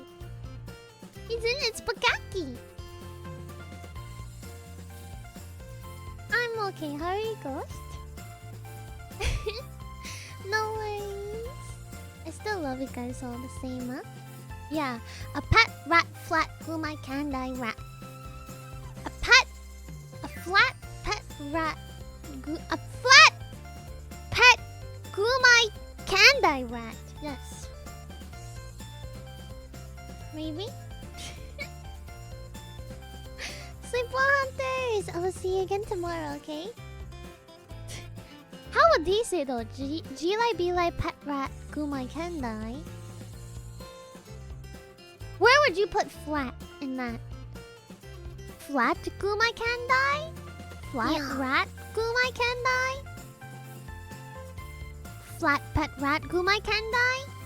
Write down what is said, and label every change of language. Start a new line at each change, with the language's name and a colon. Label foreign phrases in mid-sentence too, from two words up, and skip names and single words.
English: He's in his pakaki. I'm okay. How are you, Ghost? No worries. I still love you guys all the same, huh? Yeah. A pet rat flat glumai kandai rat. A flat pet rat. A flat pet glumai kandai rat. Yes. Maybe? Sleep well, hunters! I will see you again tomorrow, okay? How would he say though? Jilai Bilai Pet Rat Gumai Kendai? Where would you put flat in that? Flat Gumai Kendai? Flat Rat Gumai Kendai? Flat Pet Rat Gumai Kendai?